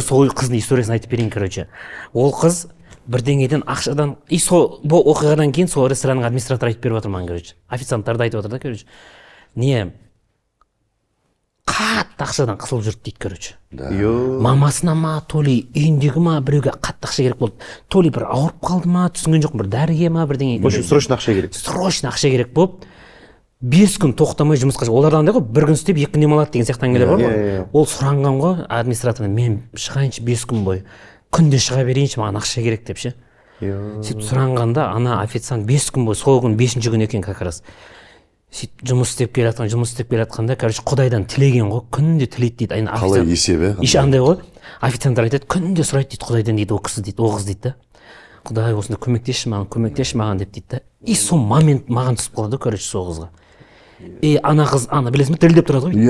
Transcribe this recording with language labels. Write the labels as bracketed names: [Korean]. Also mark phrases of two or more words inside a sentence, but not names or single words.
[Kazakh] Еще сол қыздың историясын айтып берейін, короче. Ол қыз бірдеңеден ақшадан, и сол оқиғадан кейін сол ресторанның администраторы айтып беріп отыр маған, короче. Официанттарды айтып отыр да, короче. Не қатты ақшадан қысылып жүрді дейді, короче. Мамасына ма, [Russian] то ли [Kazakh] үйіндегі ма, біреуге қатты ақша керек болды. [Russian] То ли [Kazakh] бір ауырып қалды ма, түсінген жоқпын, бір дәріге ма, бірдеңе. [Russian] В общем, срочно [Kazakh] ақша керек. Срочно ақша керек болып, 5 күн тоқтамай жұмысқа шығып. Оларда андай ғой, бір күн істеп 2 күн демалады деген сияқты әңгімелер бар ғой. Ол сұранған ғой администратордан, мен шығайыншы 5 күн бойы. Күнде шыға берейінші, маған ақша керек деп ше. Сөйтіп сұранғанда ана официант 5 күн бойы, сол күн 5-ші күн екен [Russian] как раз. [Kazakh] Сөйтіп жұмыс істеп келе жатқанда, короче, құдайдан тілеген ғой, күнде тілейді дейді. Қалай есебі? Иші андай ғой, официанттар айтады, күнде сұрайды дейді құдайдан дейді, ол кісі дейді, оғыз дейді да. Құдай осында көмектесші маған деп дейді да. И сол момент маған түсіп қалады, короче, сол қызға. И ана қыз, білесің бе, дірілдеп тұрады ғой.